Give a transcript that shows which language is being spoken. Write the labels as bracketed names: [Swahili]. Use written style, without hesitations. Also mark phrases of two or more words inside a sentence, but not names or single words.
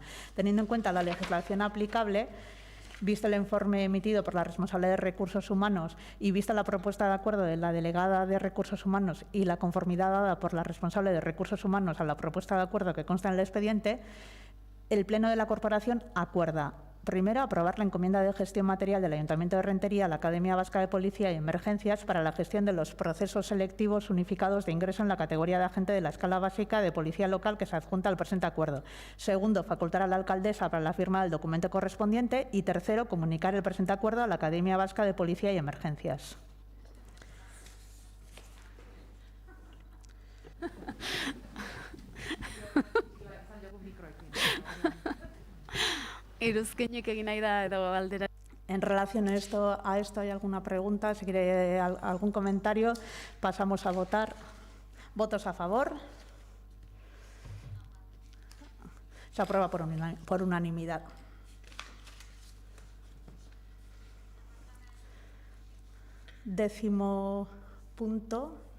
[Spanish] Teniendo en cuenta la legislación aplicable, visto el informe emitido por la responsable de Recursos Humanos y vista la propuesta de acuerdo de la delegada de Recursos Humanos y la conformidad dada por la responsable de Recursos Humanos a la propuesta de acuerdo que consta en el expediente, el Pleno de la Corporación acuerda: primero, aprobar la encomienda de gestión material del Ayuntamiento de Rentería a la Academia Vasca de Policía y Emergencias para la gestión de los procesos selectivos unificados de ingreso en la categoría de agente de la escala básica de policía local que se adjunta al presente acuerdo. Segundo, facultar a la alcaldesa para la firma del documento correspondiente. Y tercero, comunicar el presente acuerdo a la Academia Vasca de Policía y Emergencias. [Basque] Iruzkinek egin nahi da edo galdera. [Spanish] En relación a esto, ¿hay alguna pregunta? Si quiere algún comentario, pasamos a votar. ¿Votos a favor? Se aprueba por unanimidad. Décimo punto.